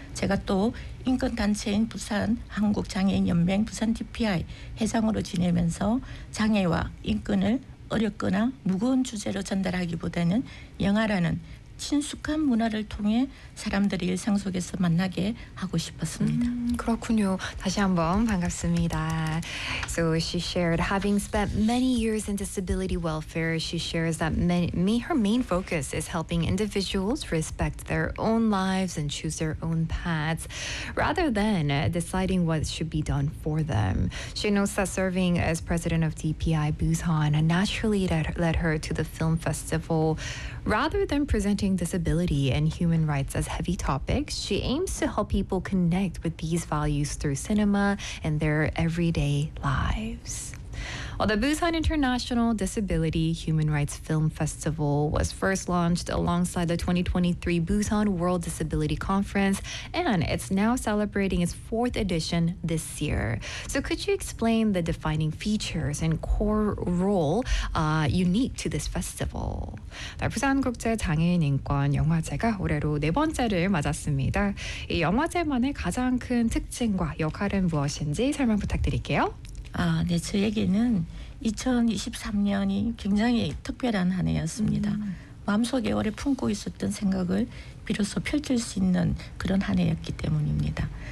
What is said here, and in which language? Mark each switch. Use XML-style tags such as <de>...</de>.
<ko>제가 또 인권단체인 부산 한국장애인연맹 부산 DPI 회장으로 지내면서 장애와 인권을 어렵거나 무거운 주제로 전달하기보다는 영화라는 친숙한 문화를 통해 사람들이 일상 속에서 만나게 하고 싶었습니다. 그렇군요. 다시 한번 반갑습니다.</ko> <en>So she shared, having spent many years in disability welfare, she shares that her main focus is helping individuals respect their own lives and choose their own paths, rather than deciding what should be done for them. She knows that serving as president of DPI Busan naturally led her to the film festival. Rather than presenting disability and human rights as heavy topics, she aims to help people connect with these values through cinema and their everyday lives. Well, the Busan International Disability Human Rights Film Festival was first launched alongside the 2023 Busan World Disability Conference, and it's now celebrating its fourth edition this year. So could you explain the defining features and core role unique to this festival?</en> <ko>부산국제장애인인권영화제가 올해로 네 번째를 맞았습니다. 이 영화제만의 가장 큰 특징과 역할은 무엇인지 설명 부탁드릴게요. 아, 네, 저에게는 2023년이 굉장히 특별한 한 해였습니다. 마음속에 오래 품고 있었던 생각을 비로소 펼칠 수 있는 그런 한 해였기 때문입니다.</ko>